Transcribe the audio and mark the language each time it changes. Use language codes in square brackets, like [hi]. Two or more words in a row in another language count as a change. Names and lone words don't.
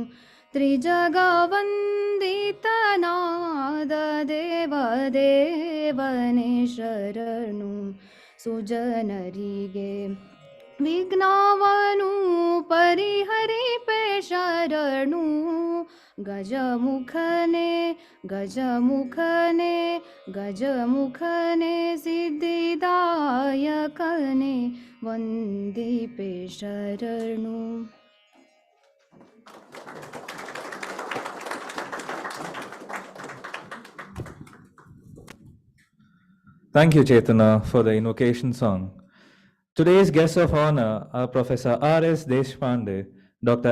[kn] ತ್ರಿಜಗವಂದಿತನಾದ ದೇವದೇವನೇ ಶರಣು ಸುಜನರಿಗೆ ವಿಘ್ನವನು ಪರಿಹರಿಪೆ ಶರಣು ಗಜಮುಖನೆ ಗಜಮುಖನೆ ಗಜಮುಖನೆ ಸಿದ್ಧಿದಾಯಕನೆ ವಂದಿಪೆ ಶರಣು. [en] Thank you, Chetana, for the invocation song. Today's guests of honor are Professor R Deshpande, Dr.